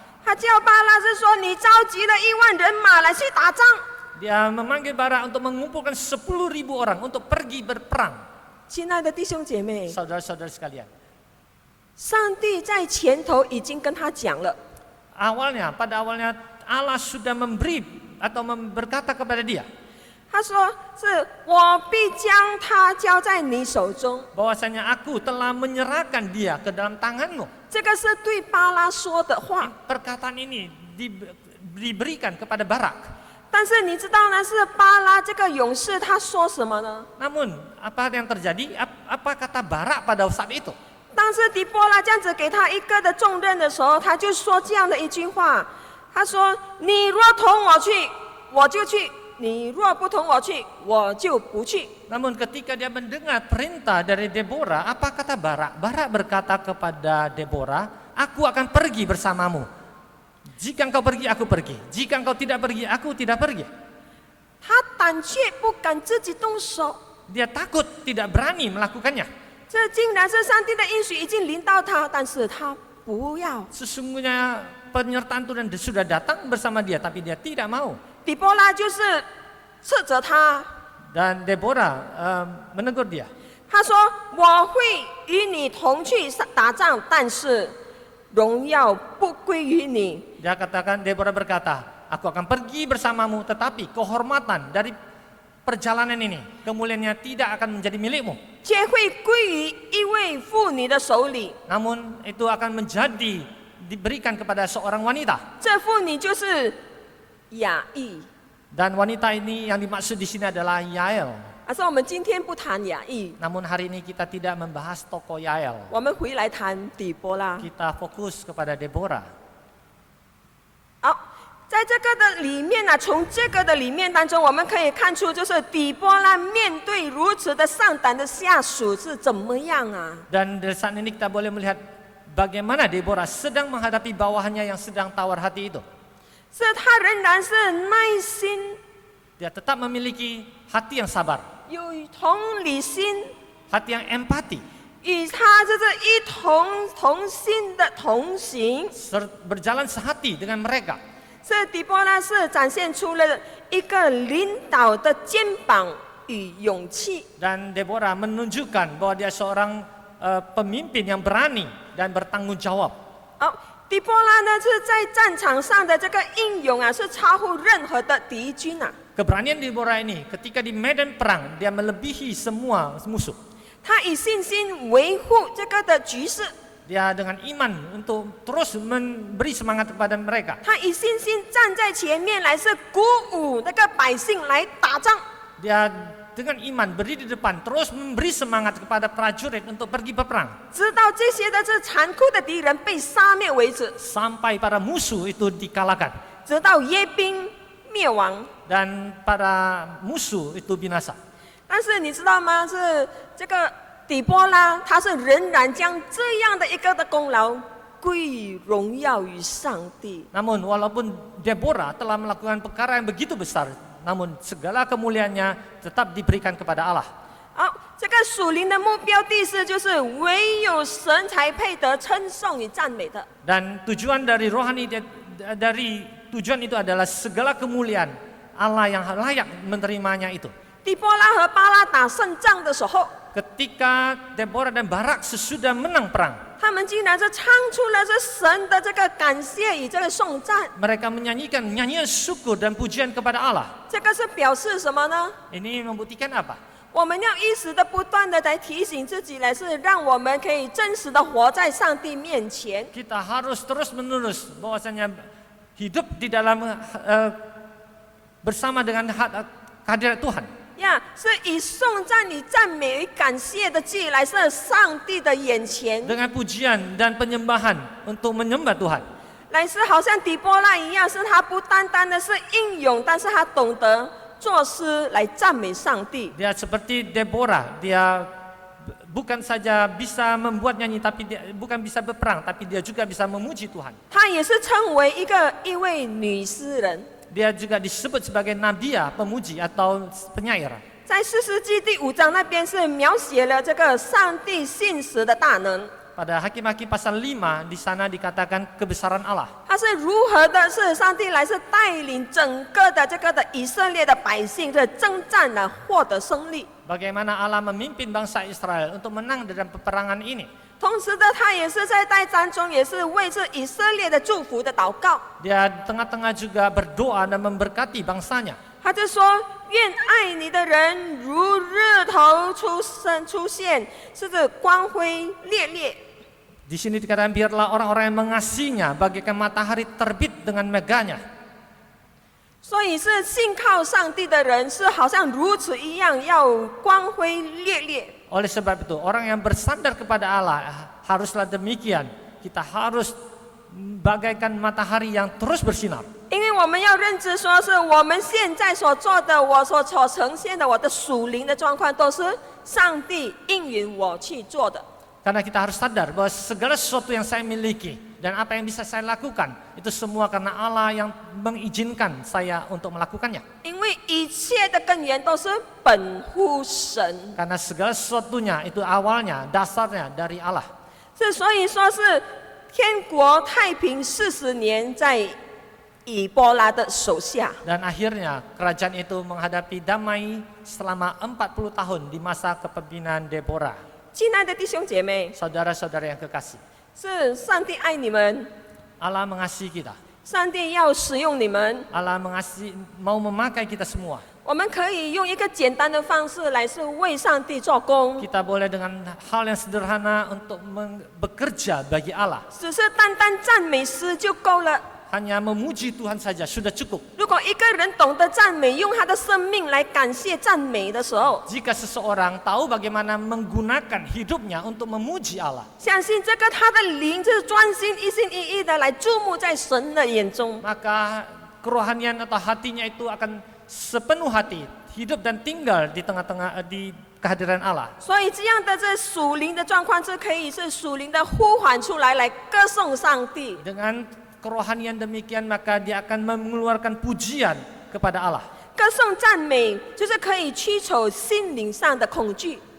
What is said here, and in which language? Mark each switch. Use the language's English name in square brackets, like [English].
[Chinese] 他叫巴拉是说：“你召集了1万人马来去打仗。” [Indonesian] Dia memanggil Barak untuk mengumpulkan 10.000 orang untuk pergi berperang. [Chinese] 亲爱的弟兄姐妹， [Indonesian] Saudara-saudara sekalian, [Chinese] 上帝在前头已经跟他讲了， [Indonesian] pada awalnya Allah sudah memberi atau berkata kepada dia [Chinese] 他说：“是我必将他交在你手中。 [Indonesian] bahwasanya aku telah menyerahkan dia ke dalam tanganmu. ” [Chinese] 这个是对巴拉说的话。 [Indonesian] Perkataan ini diberikan kepada Barak. [Chinese] 但是你知道呢？是巴拉这个勇士他说什么呢？ [Indonesian] Namun apa yang terjadi? Apa kata Barak pada saat itu? [Chinese] 当时底波拉这样子给他一个的重任的时候，他就说这样的一句话：“他说，你若同我去，我就去；你若不同我去，我就不去。” [Indonesian] Namun ketika dia mendengar perintah dari Deborah, apa kata Barak? Barak berkata kepada Deborah, aku akan pergi bersamamu. Jika engkau pergi, aku pergi. Jika engkau tidak pergi, aku tidak pergi. [Chinese] 他胆怯不敢自己动手， [Indonesian] Dia takut, tidak berani melakukannya. [Chinese] 这竟然是上帝的应许已经临到他，但是他不要。 [Indonesian] Sesungguhnya penyertaan Tuhan sudah datang bersama dia, tapi dia tidak mau. [Chinese] 底波拉就是斥责他， [Indonesian] Dan Deborah menegur dia. [Chinese] 他说：“我会与你同去打仗，但是荣耀不归于你。” [Indonesian] Deborah berkata, aku akan pergi bersamamu, tetapi kehormatan dari perjalanan ini, kemuliaannya tidak akan menjadi milikmu. [Chinese] 却会归于一位妇女的手里。 [Indonesian] Namun itu akan diberikan kepada seorang wanita. [Chinese] 这妇女就是雅意。 [Indonesian] Dan wanita ini yang dimaksud di sini adalah Yael. [Chinese] 可是我们今天不谈雅意， [Indonesian] Namun hari ini kita tidak membahas tokoh Yael. [Chinese] 我们回来谈底波拉。 [Indonesian] Kita fokus kepada Deborah. [Chinese] 好，在这个的里面呢，从这个的里面当中，我们可以看出，就是底波拉面对如此的上胆的下属是怎么样啊？ [Indonesian] Dan dari saat ini kita boleh melihat bagaimana Deborah sedang menghadapi bawahannya yang sedang tawar hati itu. [Chinese] 是他仍然是耐心， [Indonesian] Dia tetap memiliki hati yang sabar, [Chinese] 有同理心， [Indonesian] hati yang empati, [Chinese] 与他就是一同心的同行。 [Indonesian] berjalan sehati dengan mereka. [Chinese] 这底波拉是展现出了一个领导的肩膀与勇气。 [Indonesian] Dan Deborah menunjukkan bahwa dia seorang pemimpin yang berani dan bertanggung jawab. [Chinese] 好，底波拉呢是在战场上的这个英勇啊，是超乎任何的敌军啊。 [Indonesian] Keberanian Deborah ini ketika di medan perang dia melebihi semua musuh. [Chinese] 他以信心维护这个的局势， [Indonesian] Dia dengan iman untuk terus memberi semangat kepada mereka. [Chinese] 他以信心站在前面来，是鼓舞那个百姓来打仗。 [Indonesian] Dia dengan iman berdiri di depan terus memberi semangat kepada prajurit untuk pergi berperang. [Chinese] 直到这些的这残酷的敌人被杀灭为止， [Indonesian] Sampai para musuh itu dikalahkan [Chinese] 直到耶宾灭亡。 [Indonesian] dan para musuh itu binasa. [Chinese] 但是你知道吗？是这个底波拉，他是仍然将这样的一个的功劳归荣耀于上帝。 [Indonesian] Namun walaupun Deborah telah melakukan perkara yang begitu besar, namun segala kemuliaannya tetap diberikan kepada Allah. [Chinese] 好，这个属灵的目标第四就是唯有神才配得称颂与赞美的。 [Indonesian] Dan tujuan dari rohani dari tujuan itu adalah segala kemuliaan Allah yang layak menerimanya itu. [Chinese] 底波拉和巴拉打胜仗的时候， [Indonesian] Ketika Deborah dan Barak sesudah menang perang, [Chinese] 他们竟然是唱出了这神的这个感谢与这个颂赞。 [Indonesian] mereka menyanyikan nyanyian syukur dan pujian kepada Allah. [Chinese] 这个是表示什么呢？ [Indonesian] Ini membuktikan apa? [Chinese] 我们要一时的不断的来提醒自己，来是让我们可以真实的活在上帝面前。 [Indonesian] Kita harus terus menerus bahwasanya hidup di dalam bersama dengan kehadirat Tuhan. [Chinese] 呀，是以颂赞、以赞美、与感谢的祭来是上帝的眼前， [Indonesian] Dengan pujian dan penyembahan untuk menyembah Tuhan. [Chinese] 来是好像底波拉一样，是他不单单的是英勇，但是他懂得作诗来赞美上帝。 [Indonesian] Dia seperti Deborah, dia bukan saja bisa membuat nyanyi, tapi dia bukan bisa berperang, tapi dia juga bisa memuji Tuhan. [Chinese] 他也是称为一位女诗人。 [Indonesian] Dia juga disebut sebagai nabiah, pemuji atau penyair. [Chinese] 在士师记第5章那边是描写了这个上帝信实的大能， [Indonesian] Pada Hakim-Hakim pasal 5 di sana dikatakan kebesaran Allah. [Chinese] 他是如何的是上帝来是带领整个的这个的以色列的百姓的征战呢，获得胜利。 [Indonesian] Bagaimana Allah memimpin bangsa Israel untuk menang dalam peperangan ini. [Chinese] 同时的，他也是在代战中，也是为这以色列的祝福的祷告。 [Indonesian] Dia tengah-tengah juga berdoa dan memberkati bangsanya. [Chinese] 他就说：“愿爱你的人如日头出现，是指光辉烈烈。” [Indonesian] Di sini dikatakan biarlah orang-orang yang mengasihinya bagaikan matahari terbit dengan megahnya. [Chinese] 所以是信靠上帝的人，是好像如此一样，要光辉烈烈。 [Indonesian] Oleh sebab itu, orang yang bersandar kepada Allah haruslah demikian. Kita harus bagaikan matahari yang terus bersinar. [Chinese] 因为我们要认知说，是我们现在所做的，我所呈现的，我的属灵的状况，都是上帝应允我去做的。 [Indonesian] Karena kita harus sadar bahwa segala sesuatu yang saya miliki dan apa yang bisa saya lakukan itu semua karena Allah yang mengizinkan saya untuk melakukannya. [Chinese] 因为一切的根源都是本乎神， [Indonesian] Karena segala sesuatunya itu awalnya, dasarnya dari Allah. [Chinese] 所以说是天国太平40年在以波拉的手下。 [Indonesian] Dan akhirnya kerajaan itu menghadapi damai selama 40 tahun di masa kepemimpinan Deborah. [Chinese] 亲爱的弟兄姐妹， [Indonesian] Saudara-saudara yang kekasih, [Chinese] 是上帝爱你们， [Indonesian] Allah mengasihi kita. [Chinese] 上帝要使用你们。 [Indonesian] Allah mau memakai kita semua. [Chinese] 我们可以用一个简单的方式来是为上帝做工， [Indonesian] Kita boleh dengan hal yang sederhana untuk bekerja bagi Allah. [Chinese] 只是单单赞美诗就够了。 [Indonesian] hanya memuji Tuhan saja sudah cukup. [Chinese] 如果一个人懂得赞美，用他的生命来感谢赞美的时候， [Indonesian] Jika seseorang tahu bagaimana menggunakan hidupnya untuk memuji Allah, [Chinese] 相信这个他的灵就是专心一心一意的来注目在神的眼中。 [Indonesian] maka kerohanian atau hatinya itu akan sepenuh hati hidup dan tinggal di tengah-tengah di kehadiran Allah. [Chinese] 所以这样的这属灵的状况，是可以是属灵的呼唤出来，来歌颂上帝。 [Indonesian] Dengan kerohanian demikian maka dia akan mengeluarkan pujian kepada Allah. [Chinese] 歌颂赞美就是可以驱走心灵上的恐惧。